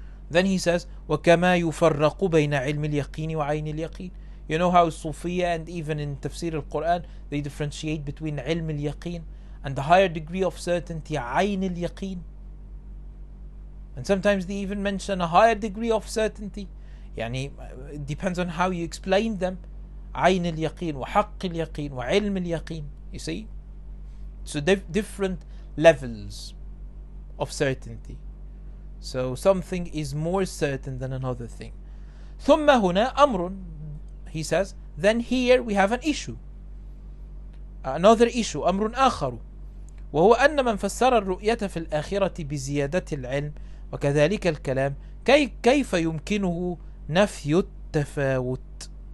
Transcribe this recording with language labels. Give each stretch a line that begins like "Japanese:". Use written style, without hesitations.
English: Then he says,
Arabic: وَكَمَا يُفَرَّقُ بَيْنَ عِلْمِ الْيَقِينِ وَعَيْنِ الْيَقِينِ.
English: You know how Sufiya and even in Tafsir al-Quran they differentiate between ilm al-yaqeen and the higher degree of certainty, ayn al-yaqeen. And sometimes they even mention a higher degree of certainty. يعني it depends on how you explain them.
Arabic: عين اليقين وحق اليقين وعلم اليقين.
English: You see? So different levels of certainty. So something is more certain than another thing.
Arabic: ثم هنا أمر.
English: He says, then here we have an issue. Another issue.
Arabic: أمر آخر. وهو أن من فسر الرؤية في الآخرة بزيادة العلم وكذلك الكلام كيف يمكنه نفي التفاوت.